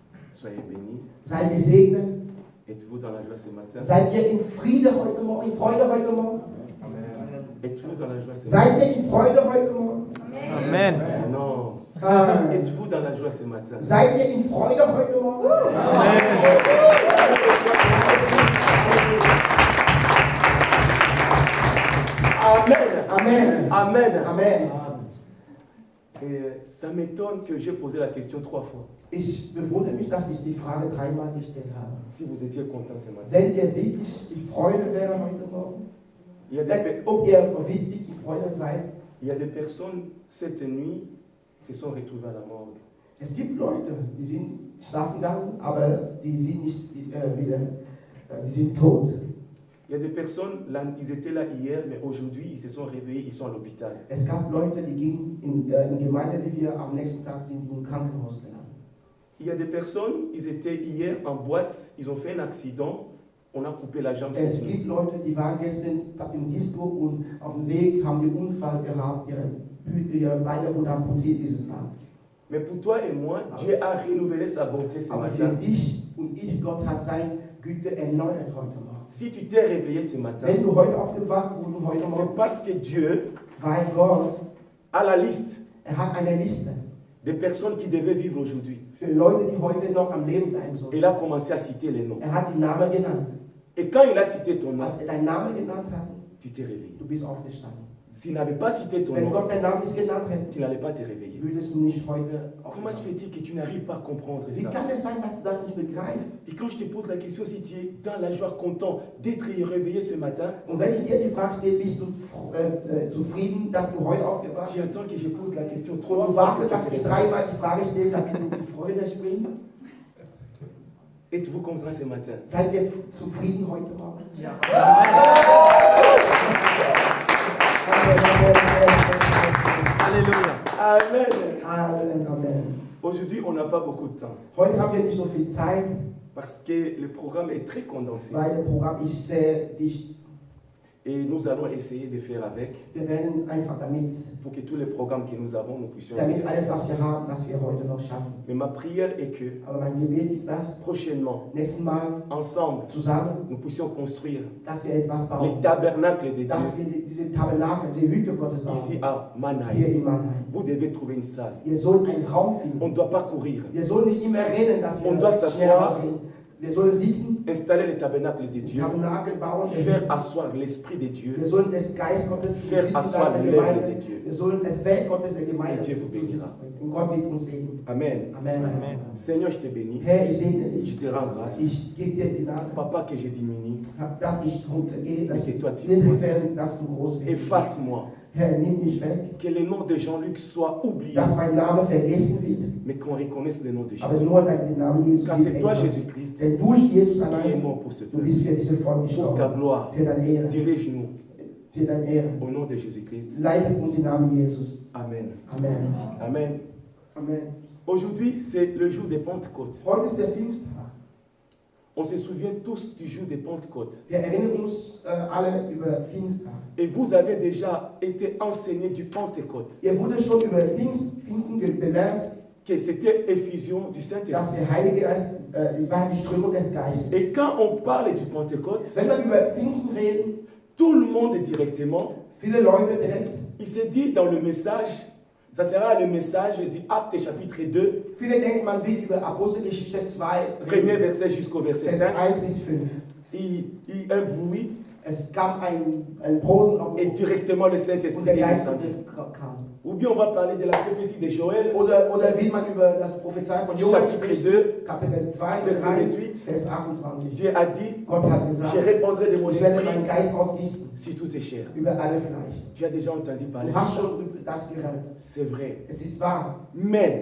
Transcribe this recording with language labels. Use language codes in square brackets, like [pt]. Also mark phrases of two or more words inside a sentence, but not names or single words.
[de] Seid gesegnet. Seid ihr in Friede heute Morgen, in Freude heute Morgen? Seid ihr in Freude heute Morgen? Amen. Seid ihr in Freude heute Morgen? Amen. Amen. Amen. Amen. [fr] Et ça m'étonne que j'ai posé la question 3 fois. [de] Ich bewundere mich, dass ich die Frage 3-mal gestellt habe. [fr] Si vous étiez content ce matin. [de] Wenn ihr wirklich die Freude wäre heute Morgen, ob ihr wirklich die Freude seid. [fr] Il y a des personnes cette nuit se sont retrouvées à la morgue. [de] Es gibt Leute, die sind schlafen gegangen, aber die sind nicht wieder, die sind tot. [fr] Il y a des personnes, là, ils étaient là hier, mais aujourd'hui, ils se sont réveillés, ils sont à l'hôpital. [de] Es gab Leute, die gingen in Gemeinde, wie wir am nächsten Tag sind, die im Krankenhaus gelandet. [fr] Il y a des personnes, ils étaient hier en boîte, ils ont fait un accident, on a coupé la jambe. [de] Es gibt Leute, die waren gestern im Disco und auf dem Weg haben den Unfall gehabt, ihre Beine wurden amputiert dieses Mal. [fr] Mais pour toi et moi, Dieu a renouvelé sa bonté ce [de] Aber für [fr] matin. [de] dich und ich, Gott hat seine Güte erneuert heute Morgen. [fr] Si tu t'es réveillé ce matin, [de] Wenn du heute aufgewacht wurdest, heute [fr] c'est [de] Morgen, [fr] parce que Dieu [de] weil Gott, [fr] a la liste [de] hat eine Liste [fr] des personnes qui devaient vivre aujourd'hui. [de] für Leute, die heute noch am Leben bleiben sollen. [fr] Il a commencé à citer les noms. [de] Hat die Namen genannt. [fr] Et quand il a cité ton nom, [de] Als deinen Namen genannt hat, [fr] tu t'es réveillé. [de] du bist aufgestanden. [fr] S'il n'avait pas cité ton [de] Wenn [fr] nom, [de] Gott deinen Namen nicht genannt hätte, [fr] tu n'allais pas te réveiller. [de] würdest du nicht heute [fr] Comment se [de] aufstehen. [fr] fait-il que tu n'arrives pas à comprendre [de] Wie [fr] ça? [de] kann es sein, dass du das nicht begreifst? [fr] Et quand je te pose la question, si tu es dans la joie, content d'être réveillé ce matin, [de] Und wenn ich dir die Frage stelle, bist du zufrieden, dass du heute aufgewacht [fr] tu attends que je pose la question [de] bist? [fr] trois [de] Und du [fr] fois. [de] wartest, dass ich dreimal die Frage stelle, damit du die Freude springst? [fr] Êtes-vous content ce matin? [de] Seid ihr zufrieden heute Morgen? Ja. Halleluja. Amen. Amen, Amen. [fr] Aujourd'hui, on n'a pas beaucoup de temps [de] Heute haben wir nicht so viel Zeit, [fr] parce que le programme est très condensé [de] weil das Programm ist sehr dicht. [fr] et nous allons essayer de faire avec [de] Wir werden einfach damit [fr] pour que tous les programmes que nous avons, nous puissions essayer. [de] alles, was wir haben, dass wir heute noch schaffen. [fr] Mais ma prière est que [de] Aber mein Gebet ist das, [fr] prochainement, [de] nächstes Mal [fr] ensemble, [de] zusammen, [fr] nous puissions construire [de] dass wir etwas [fr] les [de] bauen. [fr] tabernacles de [de] Dass [fr] Dieu [de] wir diese Tabernakel, diese Hütte Gottes [fr] ici [de] bauen. [fr] à [de] Hier Mannheim. in Mannheim. [fr] Vous devez trouver une salle. [de] Wir sollen einen Raum [fr] On [de] finden. [fr] ne doit pas courir. [de] Wir sollen nicht immer rennen, dass wir [fr] On doit [de] schnell [fr] s'asseoir. [de] aussehen. Wir sollen sitzen, [fr] Installer les tabernacles de [de] den [fr] Dieu. [de] Tabernakel bauen. [fr] Faire asseoir l'Esprit de Dieu. [de] Wir sollen des Geist Gottes [fr] Faire [de] sitzen [fr] asseoir [de] in der [fr] l'œuvre [de] Gemeinde. [fr] de Dieu. [de] Wir sollen das Werk Gottes der Gemeinde [fr] Et Dieu [de] zu [fr] vous [de] sitzen [fr] bénira. [de] bringen. Und Gott wird uns segnen. Amen. Amen. Amen. [fr] Seigneur, je te bénis. [de] Herr, ich segne [fr] Je [de] dich. [fr] te rends grâce. [de] Ich gebe dir die Gnade, [fr] Papa, que je diminue. [de] dass ich runtergehe, dass [fr] Et [de] ich [fr] que toi tu [de] niedrig [fr] grosses. [de] werde, dass du groß wirst. [fr] Efface-moi. [de] Herr, nimm mich weg, [fr] Que le nom de Jean-Luc soit oublié. [de] dass mein Name vergessen wird, [fr] Mais qu'on reconnaisse le nom de [de] aber [fr] Jésus. [de] nur den Namen Jesus [fr] Car [de] wird [fr] c'est toi, [de] ändern. [fr] Jésus-Christ, [de] Denn durch Jesus [fr] qui est [de] allein, [fr] mort pour ce [de] du [fr] peuple. [de] bist für diese Volk [fr] Pour ta [de] gestorben, [fr] gloire, [de] für deine Ehre, [fr] dirige-nous [de] für deine Ehre. [fr] au nom de Jésus-Christ. [de] Leitet uns im Namen Jesus. Amen. Amen. Amen. Amen. [fr] Aujourd'hui, c'est le jour de Pentecôte. [de] Heute ist der Pfingsttag. [fr] On se souvient tous du jour de Pentecôte. [de] Wir erinnern uns alle über Pfingsttag. [fr] Et vous avez déjà été enseignés du Pentecôte, [de] Ihr wurde schon über Pfingsten gelernt, [fr] que c'était effusion du [de] dass [fr] Saint-Esprit. [de] der Heilige Geist, es war die Strömung des Geistes. [fr] Et quand on parle du Pentecôte, [de] Wenn wir über Pfingsten reden, [fr] tout le monde directement, [de] viele Leute direkt, [fr] il s'est dit dans le message, ça sera le message du Acte chapitre 2, [de] viele denken, man will über Apostelgeschichte 2 [fr] premier [de] reden, [fr] verset jusqu'au verset [de] Vers 5. 1 bis 5. [fr] Un bruit [de] Es gab ein Posen auf [fr] et directement le [de] und [fr] Saint-Esprit [de] der [fr] est [de] Geist [fr] descendu. [de] Gottes kam. [fr] Ou bien on va parler de la prophétie de Joël, [de] Oder will man über das Prophezei von Joel [fr] chapitre [de] sprechen, 2, Kapitel 2, [fr] verset 3, 28. [de] Vers 28. [fr] Dieu a dit, [de] Gott hat gesagt, [fr] je répandrai de mon [de] ich werde meinen [fr] esprit [de] Geist ausgießen [fr] sur toute chair. [de] über alle Fleisch. [fr] Tu as déjà entendu parler [de] Du [fr] de [de] hast [fr] ça. [de] schon das gehört. [fr] C'est vrai. [de] Es ist wahr. [fr] Mais,